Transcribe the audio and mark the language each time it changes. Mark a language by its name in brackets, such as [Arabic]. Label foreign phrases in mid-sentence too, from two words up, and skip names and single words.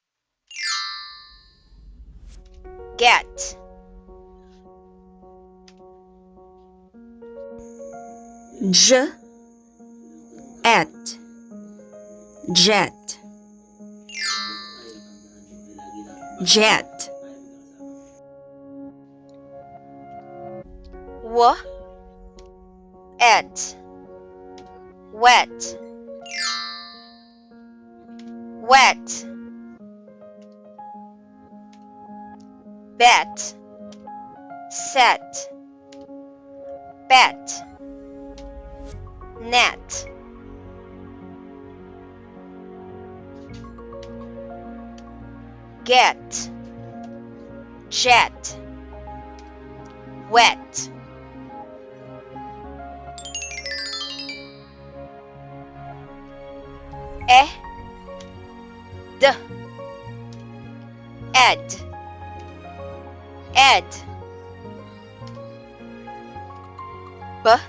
[English] J, et, jet, jet, w, et, wet, bet, set, bet, net, get, jet, wet, d, ed, b,